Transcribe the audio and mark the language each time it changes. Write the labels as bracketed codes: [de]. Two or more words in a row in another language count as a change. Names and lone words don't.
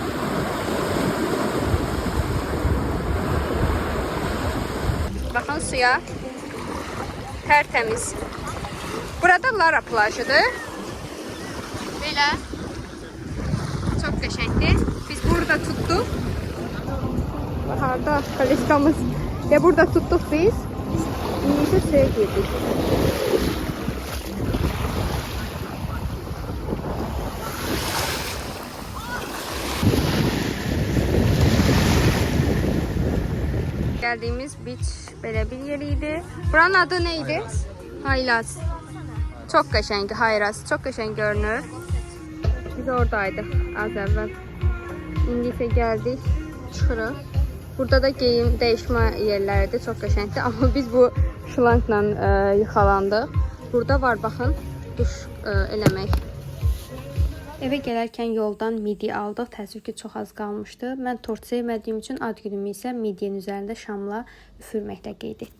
[az] Baxın suya. Tərtəmiz. Burada Lara plajıdır. Belə. Çox qəşəngdir. Biz burada tutduq. Harda kaliskamız. [tr] Ve burada tuttuk biz. Şimdi ise suya girdik. Geldiğimiz beach böyle bir yeriydi. Buranın adı neydi? Haylaz. Çok qəşəngdir Hayraz. Çok qəşəng görünür. Biz oradaydık az evvel. [az] İndi ise geldik. Çıxırıq. Burada da geyim dəyişmə yerləridir, çox qəşəngdir. Amma biz bu şlankla yıxalandıq. Burada var, baxın, duş eləmək Evə gələrkən yoldan midye aldıq. Təəssüf ki, çox az qalmışdı. Mən tort sevmədiyim üçün ad günümü isə midyenin üzərində şamla üfürməklə qeyd etdim.